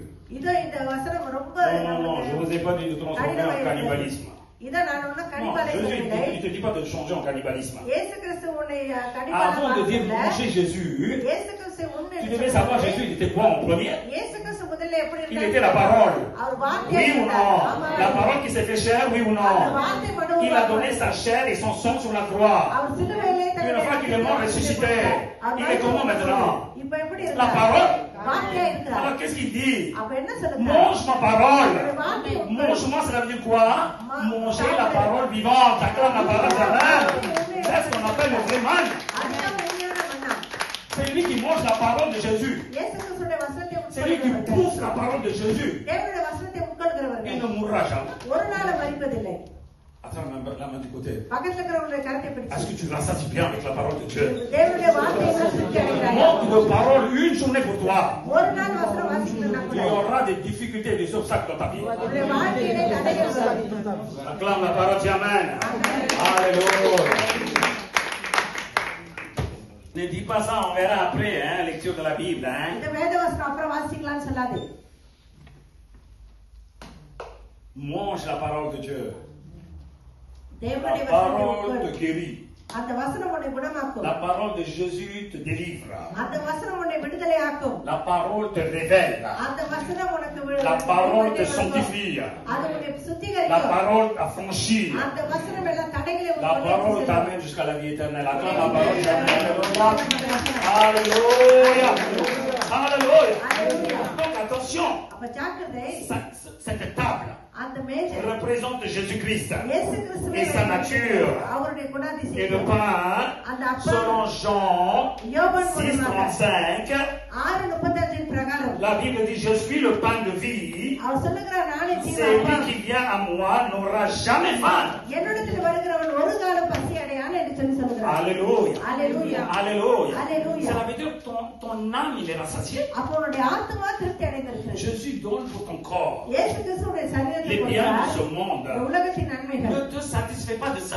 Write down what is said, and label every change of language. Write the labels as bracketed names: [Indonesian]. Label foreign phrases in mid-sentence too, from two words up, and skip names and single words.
[Tamil] இதோ இந்த வசனம் ரொம்ப [French] Non, je ne vous ai pas dit de transformer en cannibalisme. [Tamil] இதை நான் ஒன்னும் [French] Non, [Tamil] கண்டிப்பாக [French] Jésus, [Tamil] சொல்லவில்லை. [French] il ne te dit pas de changer en cannibalisme. [Tamil] இயேசு கிறிஸ்து உன்னை கண்டிப்பாக [French] Avant de dire [Tamil] பார்க்கல. [French] manger Jésus, [Tamil] இயேசு கிறிஸ்து உன்னை [French] tu Tu devais savoir, Jésus, il était quoi en premier? [Tamil] இயேசு கிறிஸ்து முதல்ல எப்படி [French] Il [Tamil] இருந்தார்? [French] était la parole. [Tamil] அவர் வார்த்தையா [French] Oui ou [Tamil] இருந்தார். [French] non? [Tamil] ஆமா. [French] La parole qui s'est fait chair, oui ou [Tamil] அந்த [French] non? [Tamil] வார்த்தை மனு [French] Il a donné sa chair et son sang sur la croix. [Tamil] அவர் சிலுவையிலே [French] Une fois qu'il est mort ressuscité, il est comment maintenant? [Tamil] இப்ப எப்படி [French] La [Tamil] இருக்கார்? [French] parole. [Tamil] வார்த்தையா இருக்கிறார். [French] Alors qu'est-ce qu'il dit? [Tamil] அப்ப என்ன சொல்லுங்க? [French] Mange ma parole. [Tamil] வார்த்தை [French] Mange-moi, cela veut dire quoi? Manger la parole vivante, acclame la parole d'Amen. C'est ce qu'on appelle le vrai man. [Tamil] அதுதான் உண்மையான மன்னா. [French] C'est lui qui mange la parole de Jésus. [Tamil] இயேசு கிறிஸ்துவின் வசனத்தை [French] C'est lui qui [Tamil] உட்கொள்கிறவர்கள். [French] pousse la parole de Jésus. [Tamil] தேவனுடைய வசனத்தை உட்கொள்கிறவர்கள் [French] Il ne mourra jamais. [Tamil] ஒரு நாள் மரிப்பதில்லை. [French] Attends, la main du côté. [Tamil] பக்கத்துல இருக்கிறவங்களுடைய கரத்தை [French] Est-ce [Tamil] பிடிச்சு [French] que tu rassasis bien avec la parole de Dieu? [Tamil] தேவனுடைய வார்த்தையை திருப்தி அடைகிறாய். [French] Manque de parole une journée pour toi. [Tamil] ஒரு நாள் வசனம் வாசிக்கணும்னா [French] Il y [Tamil] கூட [French] aura des difficultés et des obstacles dans ta vie. [Tamil] உன்னுடைய வாழ்க்கையிலே தடைகள் வரும். [French] Acclame la parole, dis Amen. Alléluia. Ne dis pas ça, on verra après, hein, lecture de la Bible, hein. [Tamil] இந்த வேத வசனம் அப்புறம் வாசிக்கலாம்னு சொல்லாது. [French] Mange la parole de Dieu. [Tamil] தேவனுடைய [French] La [Tamil] வசனத்தை [French] parole [Tamil] உட்கொள். [French] te guérit. [Tamil] அந்த வசனம் உன்னை குணமாக்கும். [French] La parole de Jésus te délivre. [Tamil] அந்த வசனம் உன்னை விடுதலை ஆக்கும். [French] La parole te révèle. [Tamil] அந்த வசனம் உனக்கு [French] La parole te sanctifie. [Tamil] அது உன்னை [French] La [Tamil] சுத்திகரிக்கும். [French] parole t'affranchit. [Tamil] அந்த வசனம் எல்லாம் தடைகளை [French] La [Tamil] உன்னை [French] parole [Tamil] கொண்டு [French] t'amène jusqu'à la vie éternelle. Acclame la parole, Alléluia. Alléluia. Alléluia. Donc attention, [Tamil] அப்ப ஜாக்கிரதை. [French] cette table [Tamil] அந்த மேஜை [French] représente Jésus-Christ [Tamil] இயேசு கிறிஸ்துவை [French] et sa nature. [Tamil] அவருடைய [French] Et le [Tamil] குணாதிசயம். [French] pain, [Tamil] அந்த அப்பம் [French] selon Jean [Tamil] யோவான் [French] 6:35, [Tamil] 6:35 பிரகாரம் [French] la Bible dit, je suis le pain de vie. [Tamil] அவர் சொல்லுகிறார், நானே ஜீவ [French] Celui [Tamil] அப்பம். [French] qui vient à moi n'aura jamais faim. [Tamil] என்னிடத்தில் வருகிறவன் ஒரு காலம் பசி அடையான் என்று சொல்லி சொல்லுகிறார். [French] Alléluia. Alléluia. Alléluia. Alléluia. Ça veut dire que ton âme, il est rassasié. [Tamil] அப்போ உன்னுடைய ஆத்துமா திருப்தி அடைந்திருக்கிறது. [French] Jésus donne pour ton corps. [Tamil] இயேசு கிறிஸ்துவுடைய சரீரத்தை [French] Les biens de [Tamil] கொடுத்தார். [French] ce monde. [Tamil] இந்த உலகத்தின் நன்மைகள் [French] Ne te satisfait pas de ça.